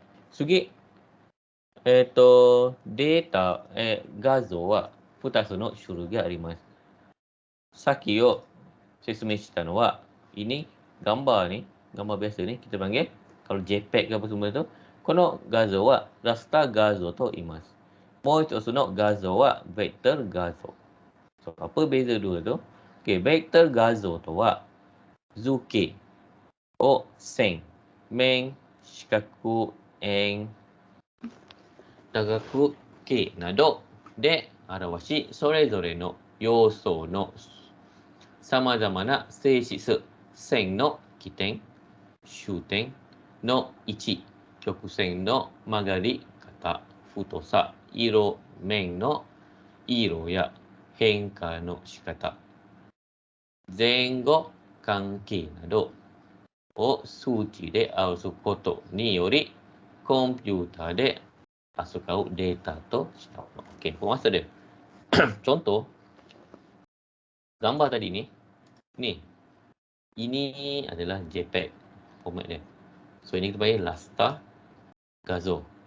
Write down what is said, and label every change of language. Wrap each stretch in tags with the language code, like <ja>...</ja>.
<ja>Sugi データ、画像は2つの種類があります。さっきを説明したのは、</ja> <ms>ini gambar ni, gambar biasa ni kita panggil, kalau JPEG ke apa semua tu,</ms> <ja>この画像はラスター画像と言います。もう一つの画像はベクトル画像。</ja> <ms>So, apa beza dua tu?</ms> <ja>Okay, ベクトル画像とは図形を線、面、四角、円、多角形などで表し、それぞれの要素の様々な性質、線の起点、終点の位置、曲線の曲がり方、太さ、色、面の色や変化の仕方、前後関係などを数値で表すことにより、コンピューターで扱うデータとしたもの。</ja> <ms>Okey, maksud dia. Contoh, gambar tadi ni, ini adalah JPEG format dia. So, ini kita panggil raster gazo.</ms>